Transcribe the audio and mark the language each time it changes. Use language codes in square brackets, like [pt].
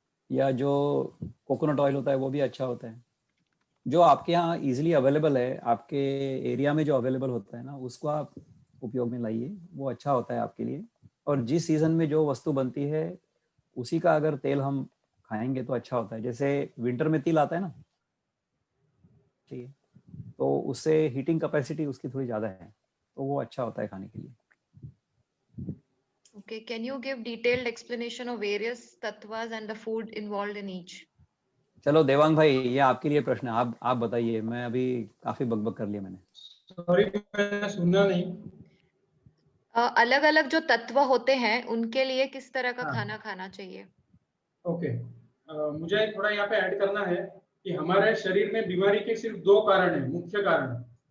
[hi] या जो coconut oil होता है वो भी अच्छा होता है। जो आपके यहाँ इजीली अवेलेबल है, आपके एरिया में जो अवेलेबल होता है ना, उसको आप उपयोग में लाइए, वो अच्छा होता है आपके लिए। और जिस सीजन में जो वस्तु बनती है उसी का अगर तेल हम खाएंगे तो अच्छा होता है। जैसे विंटर में तिल आता है ना, ठीक है, तो उससे हीटिंग कैपेसिटी उसकी थोड़ी ज़्यादा है, तो वो अच्छा होता है खाने के लिए। [en] Okay, can you give detailed explanation of various tattvas and the food involved in each? [hi] चलो देवांग भाई, ये आपके लिए प्रश्न है, आप बताइए। मैं अभी काफी बकबक कर लिया मैंने। सॉरी, मैंने सुना नहीं। अलग अलग जो तत्व होते हैं उनके लिए किस तरह का हाँ। खाना खाना चाहिए? ओके, मुझे थोड़ा यहाँ पे ऐड करना है कि हमारे शरीर में बीमारी के सिर्फ 2 कारण है, मुख्य कारण।